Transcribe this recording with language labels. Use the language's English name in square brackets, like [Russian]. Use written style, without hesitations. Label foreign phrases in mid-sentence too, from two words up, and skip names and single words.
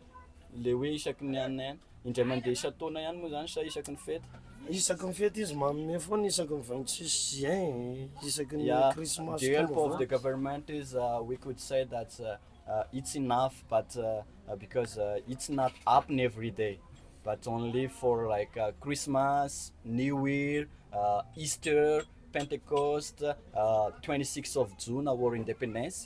[Malagasy] Le hoe isaky ny anay indray mandeha isa-taona ihany moa zany sa isaky ny fety? Isaky ny fety izy manome foana isaky ny 26 juin isaky ny Christmas. [English] The help of the government is we could say that it's enough, but because it's not happening every day, but only for like Christmas, New Year, Easter, Pentecost, 26th of June, our independence.